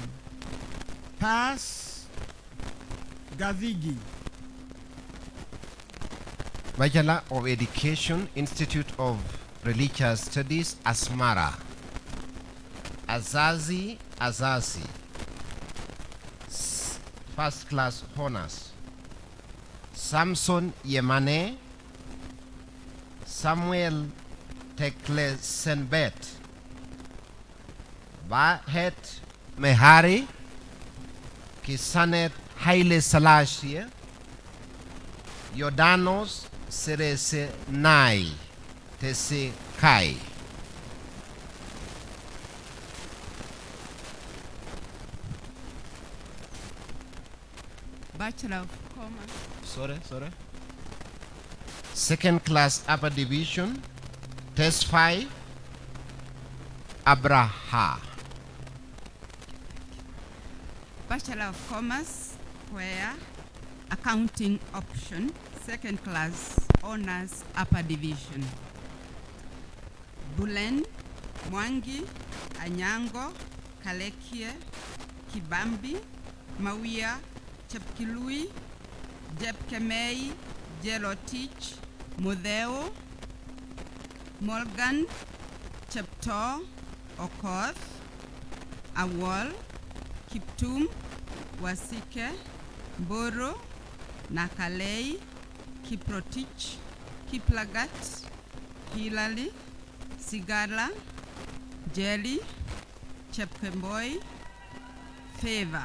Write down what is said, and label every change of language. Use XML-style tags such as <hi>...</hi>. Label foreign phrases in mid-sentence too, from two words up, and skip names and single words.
<en>Pass, Gavigi. Bachelor of Education, Institute of Religious Studies, Asmara. Azazi, first class honors. Samson Yemane, Samuel Tekle Senbet, Bahet Mehari, Kisanet Haile Selassie, Yordanos Serese Nai, Tese Kai. Bachelor of Commerce. Sorry. Second class upper division, test 5, Abraha. Bachelor of Commerce, CUEA, accounting option, second class honors upper division. Bulen, Mwangi, Anyango, Kalekie, Kibambi, Mawia, Chepkilui, Jepkemei, Jelotich, Mudeo, Morgan, Chepto, Okoth, Awol, Kiptum, Wasike, Boro, Nakalei, Kiprotich, Kiplagat, Hilali, Sigala, Jelly, Chepkemboy, Favor.</en>